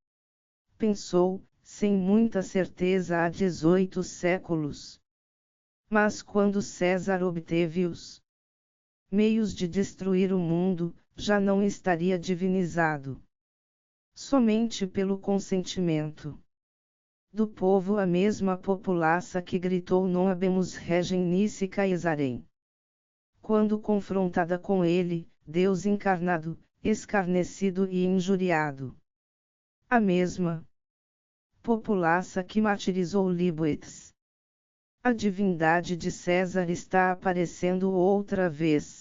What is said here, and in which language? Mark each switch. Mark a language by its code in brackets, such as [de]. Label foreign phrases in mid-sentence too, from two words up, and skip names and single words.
[pt] Pensou, sem muita certeza, há 18 séculos. Mas quando César obteve os meios de destruir o mundo, já não estaria divinizado. Somente pelo consentimento do povo, a mesma populaça que gritou [la] non habemus regem nisi Caesarem. [pt] Quando confrontada com ele, Deus encarnado, escarnecido e injuriado. A mesma populaça que martirizou Liboetes. A divindade de César está aparecendo outra vez.